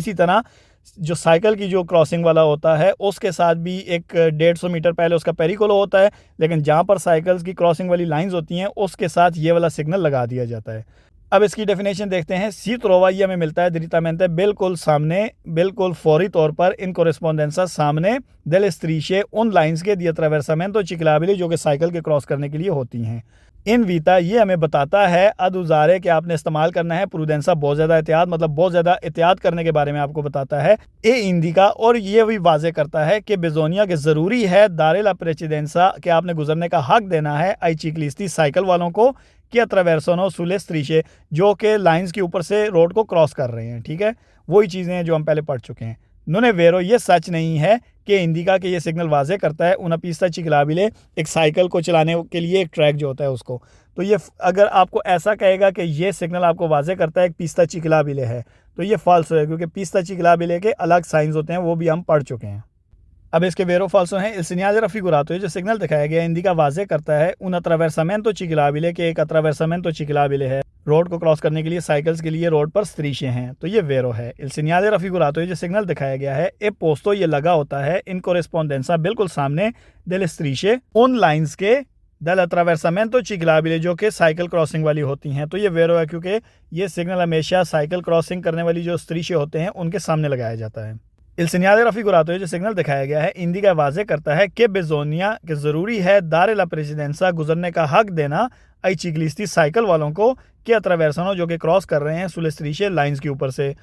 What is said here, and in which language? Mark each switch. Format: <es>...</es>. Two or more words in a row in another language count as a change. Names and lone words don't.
<hi>इसी तरह जो साइकिल की जो क्रॉसिंग वाला होता है उसके साथ भी एक 150 मीटर पहले उसका पेरिकोलो होता है, लेकिन जहाँ पर साइकिल्स की क्रॉसिंग वाली लाइंस होती हैं उसके साथ ये वाला सिग्नल लगा दिया जाता है। अब इसकी डेफिनेशन देखते हैं।</hi> <it>si trova,</it> <hi>ये हमें मिलता है direttamente, बिल्कुल सामने, बिल्कुल फौरी तौर पर,</hi> <it>in corrispondenza,</it> <hi>सामने,</hi> <it>delle strisce,</it> <hi>उन लाइंस के,</hi> <it>di attraversamento ciclabili,</it> <hi>जो कि साइकिल के क्रॉस करने के लिए होती हैं। इन वीता, ये हमें बताता है</hi> <it>ad usare</it> <hi>कि आपने इस्तेमाल करना है, प्रूडेंसा, बहुत ज़्यादा एहतियात, मतलब बहुत ज़्यादा एहतियात करने के बारे में आपको बताता है,</hi> <it>e indica,</it> <hi>और ये भी वाजे करता है कि बेजोनिया के ज़रूरी है</hi> <it>dare la precedenza,</it> <hi>कि आपने गुजरने का हक देना है</hi> <it>ai ciclisti,</it> <hi>साइकिल वालों को, कि</hi> <it>attraversano sulle strisce,</it> <hi>जो कि लाइंस के ऊपर से रोड को क्रॉस कर रहे हैं। ठीक है, वही चीज़ें हैं जो हम पहले पढ़ चुके हैं।</hi> <it>non è vero,</it> <hi>ये सच नहीं है कि इंडिका के ये सिग्नल वाजे करता है</hi> <it>una pista ciclabile,</it> <hi>एक साइकिल को चलाने के लिए एक ट्रैक जो होता है उसको, तो ये अगर आपको ऐसा कहेगा कि ये सिग्नल आपको वाजे करता है एक</hi> <it>pista ciclabile</it> <hi>है, तो ये फॉल्स है, क्योंकि</hi> <it>pista ciclabile</it> <hi>के अलग साइंस होते हैं, वो भी हम पढ़ चुके हैं। अब इसके</hi> <it>vero falso</it> <hi>हैं।</hi> <it>Il segnale raffigurato,</it> <hi>ये जो सिग्नल दिखाया गया इंडिका वाजे करता है</hi> <it>un attraversamento ciclabile,</it> <hi>के एक</hi> <it>attraversamento ciclabile</it> <hi>है, रोड को क्रॉस करने के लिए साइकिल्स के लिए रोड पर स्त्रीशे हैं, तो ये वेरो है।</hi> <it>Il segnale raffigurato,</it> <hi>ये जो सिग्नल दिखाया गया है</hi> <it>è posto,</it> <hi>ये लगा होता है</hi> <it>in corrispondenza,</it> <hi>बिल्कुल सामने,</hi> <it>delle strisce,</it> <hi>उन लाइंस के,</hi> <it>dal attraversamento ciclabile,</it> <hi>जो कि साइकिल क्रॉसिंग वाली होती हैं, तो ये वेरो है, क्योंकि ये सिग्नल हमेशा साइकिल क्रॉसिंग करने वाली जो स्त्रीशे होते हैं उनके सामने लगाया जाता है।</hi> <it>il señal figurato</it> <hi>जो सिग्नल दिखाया गया है इंडिका वाजे करता है कि बेजोनिया के ज़रूरी है</hi> <it>dare la precedenza</it> <hi>गुजरने का हक देना</hi> <it>ai ciclisti</it> <hi>साइकिल वालों को कि अट्रावेर्सनो जो कि क्रॉस कर रहे हैं</hi> <it>sulle strisce</it> <hi>लाइंस के ऊपर से।</hi>